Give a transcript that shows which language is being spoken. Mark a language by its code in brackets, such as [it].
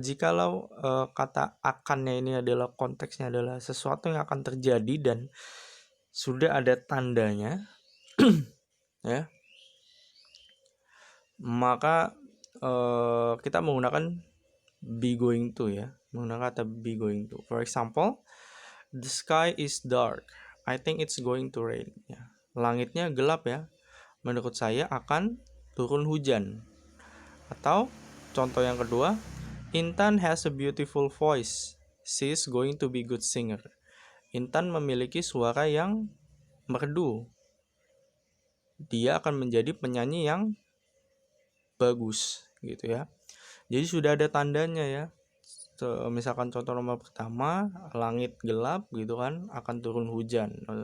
[id] Jikalau kata akannya ini adalah konteksnya adalah sesuatu yang akan terjadi dan sudah ada tandanya ya, maka kita menggunakan be going to ya, menggunakan kata be going to. [en] For example, the sky is dark. I think it's going to rain. [id] Ya. Langitnya gelap ya. Menurut saya akan turun hujan. Atau contoh yang kedua, [en] Intan has a beautiful voice. She is going to be good singer. [id] Intan memiliki suara yang merdu. Dia akan menjadi penyanyi yang bagus gitu ya. Jadi sudah ada tandanya ya. Misalkan contoh nomor pertama, langit gelap gitu kan, akan turun hujan.